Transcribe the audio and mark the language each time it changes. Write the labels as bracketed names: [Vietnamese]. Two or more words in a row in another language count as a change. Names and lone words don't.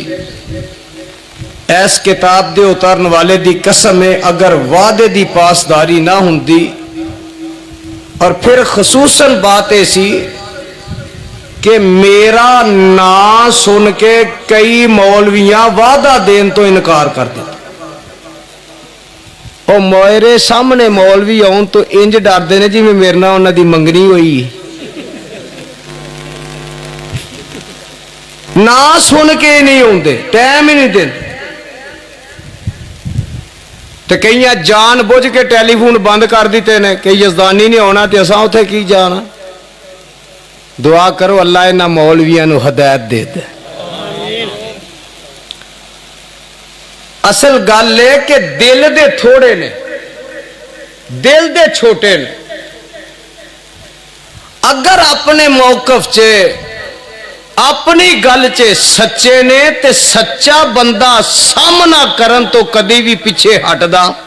[Punjabi] ایس کتاب دے اتارن والے دی قسم ہے اگر وعدے دی پاسداری نہ ہوندی اور پھر خصوصاً بات ایسی کہ میرا نا سن کے کئی مولویاں وعدہ دین تو انکار کر دیتے. اور میرے سامنے مولوی آن تو انج ڈردے نے جی میں میرے نال انہاں دی منگنی ہوئی نا سن کے نہیں ہوندے ٹائم ہی نہیں دیندے. تو کئی جان بوجھ کے ٹیلی فون بند کر دیتے ہیں کہ یزدانی نہیں ہونا تو اساں اتھے کی جانا. دعا کرو اللہ انہاں مولویاں نو ہدایت دے دے. اصل گل ہے کہ دل دے تھوڑے نے دل دے چھوٹے نے. اگر اپنے موقف چے اپنی گل چے سچے نے تے سچا بندہ سامنا کرن تو کدی بھی پیچھے ہٹ دا.